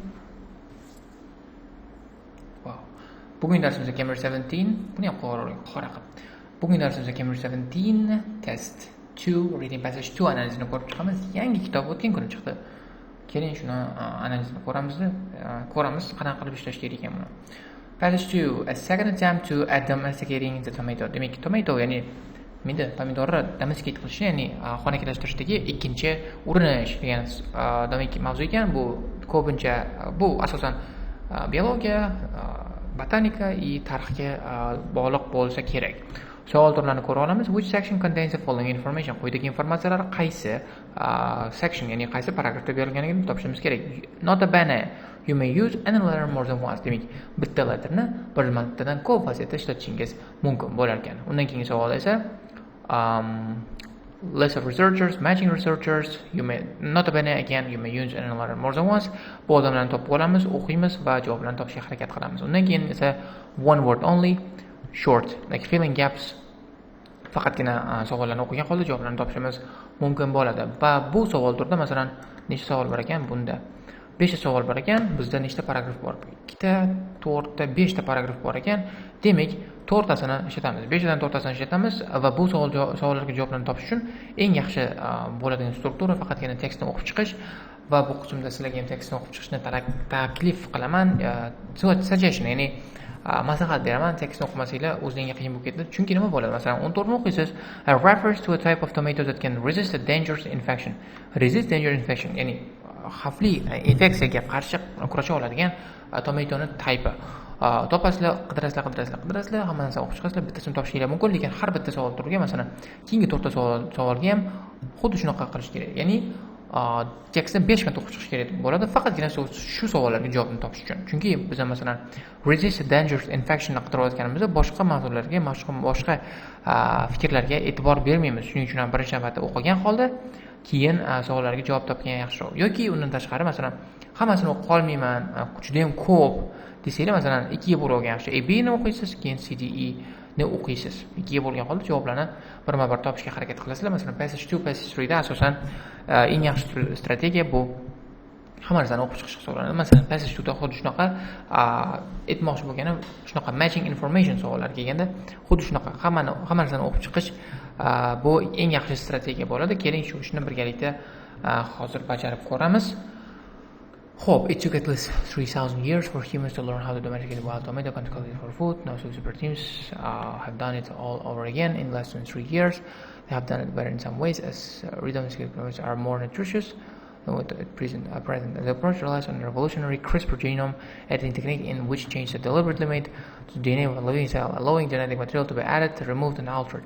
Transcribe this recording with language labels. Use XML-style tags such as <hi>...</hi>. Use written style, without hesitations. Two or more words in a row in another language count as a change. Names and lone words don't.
<en>Wow.</en> <uz>Bugungi darsimizda Cambridge 17. Buni ham qora qilib. Bugungi darsimizda Cambridge 17</uz> <en>test 2 reading passage 2</en> <uz>analizini ko'rib chiqamiz. Yangi kitob o'tgan kuni chiqdi. Keling shuni analizini ko'ramiz qanaqa qilib ishlash kerak ekan buni.</uz> <en>Passage 2, a second attempt to domesticating the tomato.</en> <uz>Demak, tomato ya'ni pomidorni domesticate qilish, ya'ni xonakilashtirishdagi ikkinchi urinish degan demak mavzu ekan. Bu ko'pincha bu asosan biologiya, botanika va tarixga bog'liq bo'lsa kerak. Savol turlarini ko'ra olamiz.</uz> <en>Which section contains the following information?</en> <uz>Quyidagi informatsiyalar qaysi section, ya'ni qaysi paragrafda berilganligini topishimiz kerak.</uz> <en>Nota bene, you may use any letter more than once.</en> <uz>Demak, bitta letterni bir martadan ko'p vaziyatda ishlatishingiz mumkin bo'lar ekan. Undan keyingi savol esa</uz> <en>list of researchers, matching researchers. You may, nota bene again, you may use any letter more than once.</en> <uz>Bu odamlarni topib olamiz, o'qiymiz va javoblarni topishga harakat qilamiz. Undan keyin esa</uz> <en>one word only, short, like filling gaps.</en> <uz>Faqatgina savollarni o'qigan holda javoblarni topishimiz mumkin bo'ladi. Va bu savol turida masalan nechta savol bor ekan? Bunda 5 ta savol bor ekan. Bizda nechta paragraf bor? 2 ta, 4 ta, 5 ta paragraf bor ekan. Demak, 4 tasini ishlatamiz. 5 dan 4 tasini ishlatamiz va bu savollarga javoblarni topish uchun eng yaxshi bo'ladigan struktura faqatgina tekstni o'qib chiqish va bu qismda sizlarga ham tekstni o'qib chiqishni taklif qilaman. Suggestion, ya'ni maslahat beraman, tekstni o'qimasanglar o'zingizga qiyin bo'lib ketadi. Chunki nima bo'ladi? Masalan, 14 ni o'qiysiz.</uz> <en>Refers to a type of tomato that can resist a dangerous infection. Resist dangerous infection,</en> <uz>ya'ni xavfli infeksiyaga qarshi kurasha oladigan tomatoni type. Topasizlar, qidirasizlar, hamma narsani o'qib chiqasizlar, bittasini topishingiz mumkin, lekin har bitta savol turiga, masalan, keyingi 4 ta savolga ham xuddi shunaqa qilish kerak. Ya'ni tekstni 5 marta o'qib chiqish kerak bo'ladi, faqatgina shu savollarga javobni topish uchun. Chunki biz masalan</uz> <en>resist dangerous infection</en> <uz>qidirayotganimizda boshqa mavzularga, boshqa fikrlarga e'tibor bermaymiz. Shuning uchun ham birinchi navbatda o'qigan holda keyin savollarga javob topgan yaxshiroq. Yoki undan tashqari masalan hammasini o'qib qolmayman, juda ham ko'p desanglar, masalan 2 ga bo'lgan yaxshi. A, B ni o'qiysiz, keyin C, D, E ni o'qiysiz. 2 ga bo'lgan holda javoblarni birma-bir topishga harakat qilasizlar. Masalan, passage 2, passage 3 da asosan eng yaxshi strategiya bu hamma narsani o'qib chiqish hisoblanadi. Masalan, passage 2 da xuddi shunaqa aytmoqchi bo'lganim, shunaqa</uz> <en>matching information</en> <uz>savollar kelganda, xuddi shunaqa hamma narsani o'qib chiqish bu eng yaxshi strategiya bo'ladi. Keling shu ishni birgalikda hozir bajarib ko'ramiz.</uz> <en>Hope it took at least 3,000 years for humans to learn how to domesticate wild tomato and cultivate for food. Now super teams have done it all over again in less than 3 years. They have done it better in some ways, as redomesticated tomatoes are more nutritious than what at present. The approach relies on a revolutionary CRISPR genome editing technique in which changes are deliberately made to the DNA of a living cell, allowing genetic material to be added, removed, and altered.</en>